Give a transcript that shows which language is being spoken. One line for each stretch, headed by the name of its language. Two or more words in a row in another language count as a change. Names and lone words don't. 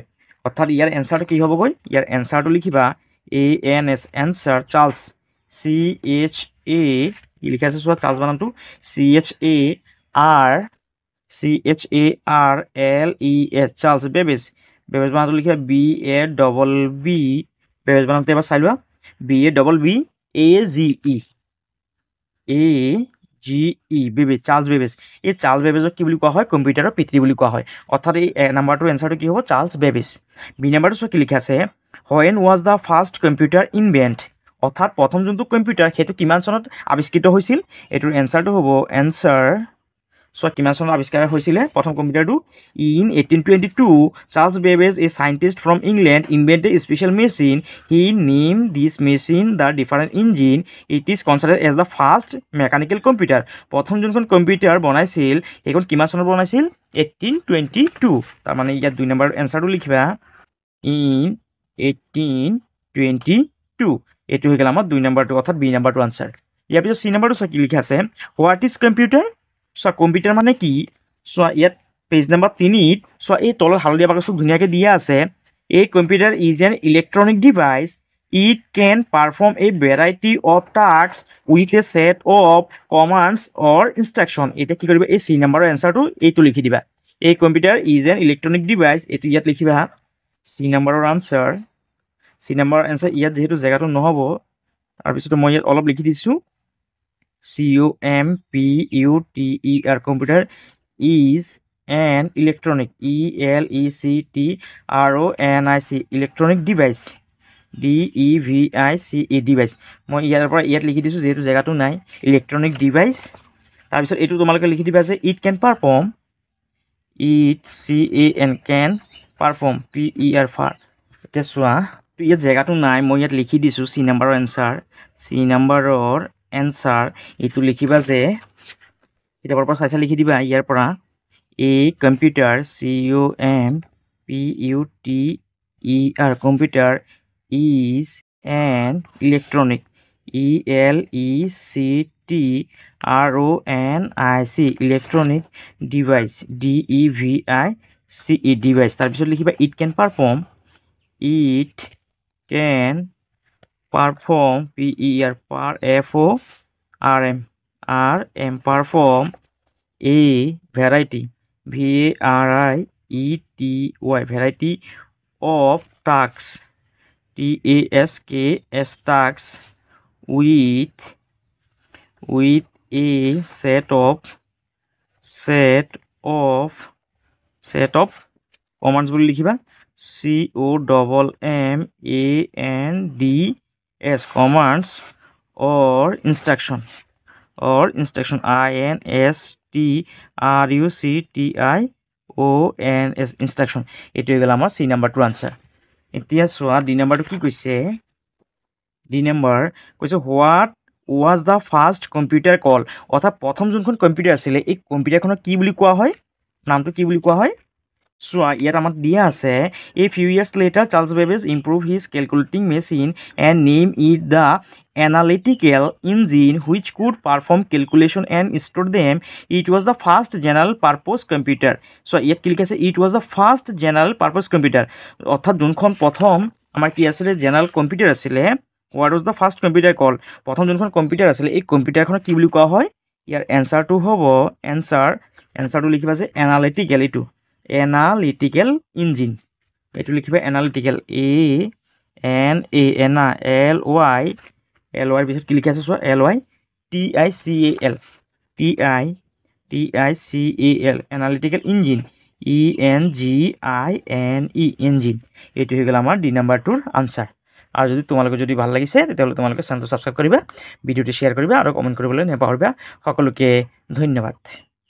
Assamese: অৰ্থাৎ ইয়াৰ এনচাৰটো কি হ'বগৈ, ইয়াৰ এনচাৰটো লিখিবা ANS এনচাৰ, চাৰ্লছ CHA কি লিখা আছে চোৱা, চাৰ্লছ বানানটো CHAR CHARLES চার্লস বেবেজ বেবেজ বানানটো লিখিবা BABB বেবেজ বানানটো এবাৰ চাই লোৱা BABBAGE বেবেজ চার্লস বেবেজ এই চার্লস বেবেজক কি বুলি কোৱা হয় কম্পিউটাৰৰ পিতৃ বুলি কোৱা হয় অৰ্থাৎ এই নাম্বাৰটোৰ এনসাৰটো কি হ'ব চার্লস বেবেজ বি নাম্বাৰটো চোৱা কি লিখা আছে
English: when was the first computer invent
Assamese: অৰ্থাৎ প্ৰথম যোনটো কম্পিউটাৰ সেইটো কিমান চনত আৱিষ্কৃত হৈছিল এটোৰ এনসাৰটো হ'ব এনসাৰ So, কিমান চনত আৱিষ্কাৰ হৈছিলে প্ৰথম কম্পিউটাৰটো
English: in 1822 Charles Babbage a scientist from England invented a special machine he named this machine the different engine it is considered as the first mechanical computer
Assamese: প্ৰথম যোনখন কম্পিউটাৰ বনাইছিল সেইখন কিমান চনত বনাইছিল 1822 তাৰ মানে ইয়াত 2 নম্বৰ এনসাৰটো লিখিবা
English: in
Assamese: 1822 এটো হৈ গেল আমাৰ 2 নম্বৰটো অৰ্থাৎ বি নম্বৰটো আনসাৰ ইয়াৰ পিছত সি নম্বৰটো কি লিখা আছে
English: what is computer
Assamese: So, কম্পিউটাৰ মানে কি সো ইয়াত পেজ নাম্বাৰ 3 সো এই তলৰ হালধীয়া বাকচটো ধুনিয়াকে দিয়া আছে
English: a computer is an electronic device it can perform a variety of tasks with a set of commands or instruction
Assamese: এটা কি কৰিবা এই সি নম্বৰৰ এনসাৰটো এইটো লিখি দিবা
English: a computer is an electronic device
Assamese: এটো ইয়াত লিখিবা সি নম্বৰৰ আনসাৰ সি নম্বৰৰ আনসাৰ ইয়াত যেহেতু জায়গাটো নহব তাৰ পিছত মই ইয়াত অলপ লিখি দিছো
English: computer computer is an electronic electronic electronic device device device
Assamese: মই ইয়াৰ পৰা ইয়াত লিখি দিছো যেহেতু জায়গাটো নাই
English: electronic device
Assamese: তাৰ পিছত এটো তোমালোকে লিখি দিবা যে
English: it can perform can perform
Assamese: per এটা চোৱা ইয়াত জায়গাটো নাই মই ইয়াত লিখি দিছো সি নম্বৰৰ আনসাৰ সি নম্বৰৰ answer itu লিখিবা যে কিতাপৰ পৰা চাইছা লিখি দিবা ইয়াৰ পৰা
English: a computer computer is an electronic electronic device device
Assamese: তাৰ পিছত লিখিবা
English: it can perform perform a variety variety of tasks tasks with a set of commands
Assamese: বুলি লিখিবা
English: COMMANDS commands or instruction INSTRUCTIONS instruction
Assamese: এটো হৈ গেল আমাৰ সি নম্বৰটো আনসাৰ এতিয়া সোয়া ডি নম্বৰটো কি কৈছে ডি নম্বৰ কৈছে
English: what was the first computer called
Assamese: অৰ্থাৎ প্ৰথম যোনখন কম্পিউটাৰ আছিল এই কম্পিউটাৰখনৰ কি বুলি কোৱা হয় নামটো কি বুলি কোৱা হয় So, ইয়াত আমাক দিয়া আছে
English: a few years later Charles Babbage improved his calculating machine and named it the analytical engine which could perform calculation and store them it was the first general purpose computer
Assamese: so ইয়াত কি লিখা আছে
English: it was the first general purpose computer
Assamese: অৰ্থাৎ যোনখন প্ৰথম আমাৰ কি আছিল জেনাৰেল কম্পিউটাৰ আছিল
English: what was the first computer called
Assamese: প্ৰথম যোনখন কম্পিউটাৰ আছিল এই কম্পিউটাৰখনক কি বুলি কোৱা হয় ইয়াৰ এনসাৰটো হ'ব এনসাৰটো লিখিবা যে
English: analytical engine
Assamese: এটো লিখিবা analytical ly পিছত কি লিখা আছে চোৱা
English: tical analytical engine engine
Assamese: এটো হৈ গেল আমাৰ ডি নম্বৰটোৰ আনসাৰ আৰু যদি তোমালোকে যদি ভাল লাগিছে তেতিয়াহলে তোমালোকে চেনেলটো সাবস্ক্ৰাইব কৰিবা ভিডিওটো শেয়াৰ কৰিবা আৰু কমেন্ট কৰিবলৈ নেপাহৰিবা সকলোকে ধন্যবাদ